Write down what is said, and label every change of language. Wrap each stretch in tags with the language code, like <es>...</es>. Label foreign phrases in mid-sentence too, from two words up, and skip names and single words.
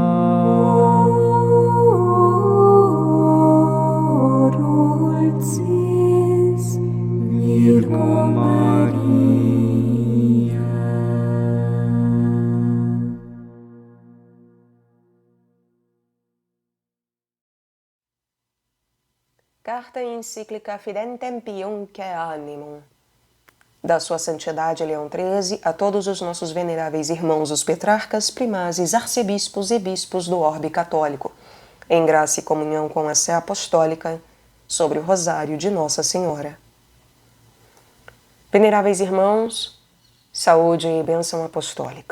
<la>o dulcis Virgo Maria.</la> <pt>Carta encíclica Fidentem Piumque Animum. Da Sua Santidade Leão XIII a todos os nossos veneráveis irmãos os petrarcas, primazes, arcebispos e bispos do orbe católico, em graça e comunhão com a Sé Apostólica, sobre o Rosário de Nossa Senhora. Veneráveis irmãos, saúde e bênção apostólica.</pt>